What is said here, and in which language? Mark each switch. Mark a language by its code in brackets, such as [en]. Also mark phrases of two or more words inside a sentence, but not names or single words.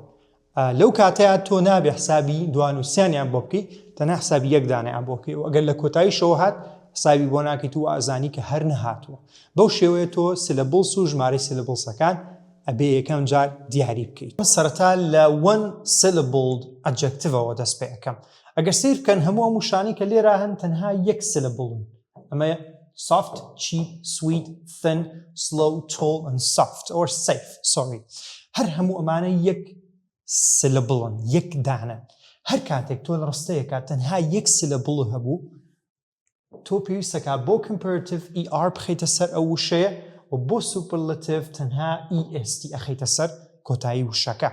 [ckb] لەو کاتەیە تۆ نابێ حسابی دوان و سیانیان بۆ بکەی تەنها حسابی یەک دانەیان بۆ بکەی و ئەگەر لە کۆتاییشەوە هات حسابی بۆ ناکەیت و ئازانی کە هەر نەهاتووە. بەو شێوەیە تۆ syllables و ژمارەی syllablesەکان ئەبێ یەکەم جار دیاری بکەیت. سەرەتا لە [en] one-syllable adjectiveەوە [ckb] دەست پێ ئەەکەم. ئەگەر سیر بکەن هەموو ئەم وشانەی کە لێرە هەن تەنها یەک syllable. [en] ئەمە soft, cheap, sweet, thin, slow, tall and soft or safe. Sorry. [ckb] هەر هەموو ئەمانە یەک syllable-ن، یەک دانن. هەر کاتێک تۆ لە ڕستەیەکە تەنها یەک syllable هەبوو تۆ پێویستەکە بۆ [en] comparative ER [ckb] بخەیتە سەر ئەو وشەیە و بۆ superlative تەنها EST ئەخەیتە سەر کۆتایی وشەکە.